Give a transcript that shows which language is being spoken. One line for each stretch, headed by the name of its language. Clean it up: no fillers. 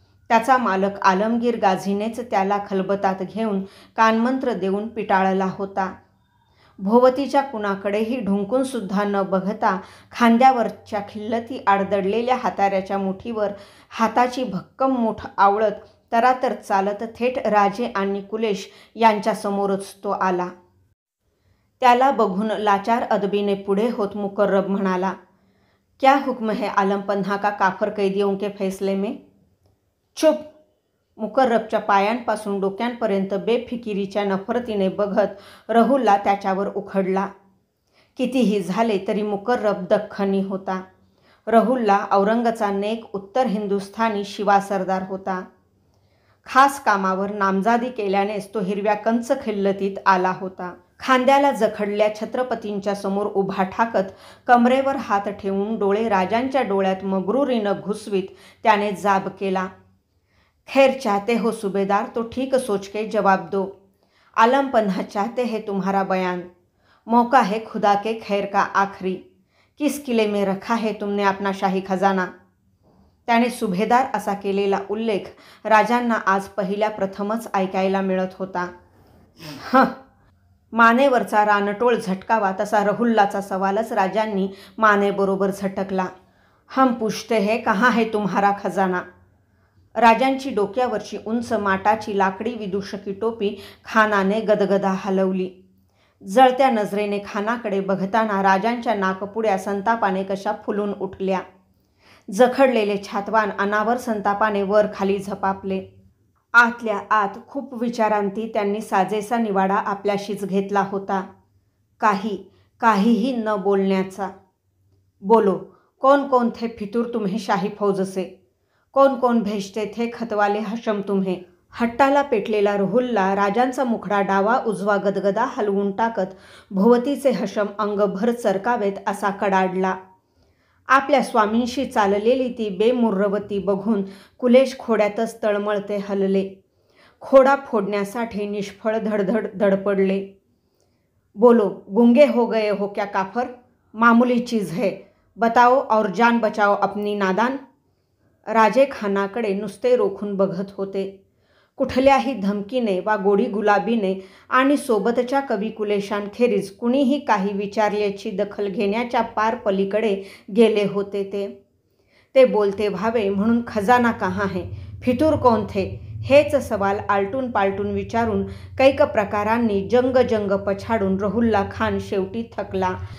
Marathi: त्याचा मालक आलमगीर गाझीनेच त्याला खलबतात घेऊन कानमंत्र देऊन पिटाळला होता. भोवतीच्या कुणाकडेही ढुंकूनसुद्धा न बघता खांद्यावरच्या खिल्लती आडदडलेल्या हाताऱ्याच्या मुठीवर हाताची भक्कम मूठ आवळत तरातर चालत थेट राजे आणि कुलेश यांच्यासमोरच तो आला. त्याला बघून लाचार अदबीने पुढे होत मुकर्रब म्हणाला,
Hindi: क्या हुक्म है आलम पन्हा का काफर कैदियों के फैसले में? चुप.
Marathi: मुकर्रबच्या पायांपासून डोक्यांपर्यंत बेफिकिरीच्या नफरतीने बघत रहुल्ला त्याच्यावर उखडला. कितीही झाले तरी मुकर्रब दख्खनी होता. रहुल्ला औरंगचा नेक उत्तर हिंदुस्थानी शिवा सरदार होता. खास कामावर नामजादी केल्यानेच तो हिरव्या कंच खिल्लतीत आला होता. खांद्याला जखडल्या छत्रपतींच्या समोर उभा ठाकत कमरेवर हात ठेवून डोळे राजांच्या डोळ्यात मगरुरीनं घुसवीत त्याने जाब केला,
Hindi: खैर चाहते हो सूबेदार तो ठीक सोच के जवाब दो. आलम पन्हा चाहते हैं तुम्हारा बयान. मौका है खुदा के खैर का आखरी. किस किले में रखा है तुमने अपना शाही खजाना?
Marathi: त्याने सुभेदार असा केलेला उल्लेख राजांना आज पहिल्या प्रथमच ऐकायला मिळत होता. मानेवरचा रानटोळ झटकावा तसा रहुल्लाचा सवालच राजांनी मानेबरोबर झटकला.
Hindi: हम पूछते हैं कहाँ है तुम्हारा खजाना?
Marathi: राजांची डोक्यावरची उंच माटाची लाकडी विदूषकी टोपी खानाने गदगदा हलवली. जळत्या नजरेने खानाकडे बघताना राजांच्या नाकपुड्या संतापाने कशा फुलून उठल्या. जखडलेले छातवान अनावर संतापाने वर खाली झपापले. आतल्या आत खूप विचारांती त्यांनी साजेसा निवाडा आपल्याशीच घेतला होता. काहीही न बोलण्याचा.
Hindi: बोलो, कौन कौन थे फितूर तुम्हें शाही फौज से? कौन कौन भेजते थे खतवाले हशम तुम्हें?
Marathi: हट्टाला पेटलेला रहुल्ला राजांचा मुखडा डावा उजवा गदगदा हलवून टाकत भोवतीचे हशम अंगभर चरकावेत असा कडाडला. आपल्या स्वामींशी चाललेली ती बेमुर्रवती बघून कुलेश खोड्यातच तळमळते हलले. खोडा फोडण्यासाठी निष्फळ धडधड धडपडले.
Hindi: बोलो, गूंगे हो गए हो क्या काफर? मामूली चीज़ है, बताओ और जान बचाओ अपनी नादान.
Marathi: राजे खानाकडे नुसते रोखून बघत होते. कुठल्याही धमकीने वा गोडी गुलाबीने आणि सोबतच्या कविकुलेशांखेरीज कुणीही काही विचारल्याची दखल घेण्याच्या पार पलीकडे गेले होते ते बोलते व्हावे म्हणून
Hindi: खजाना कहाँ है, फितूर कौन थे,
Marathi: हेच सवाल आलटून पालटून विचारून कैक प्रकारांनी जंग पछाडून रहुल्ला खान शेवटी थकला.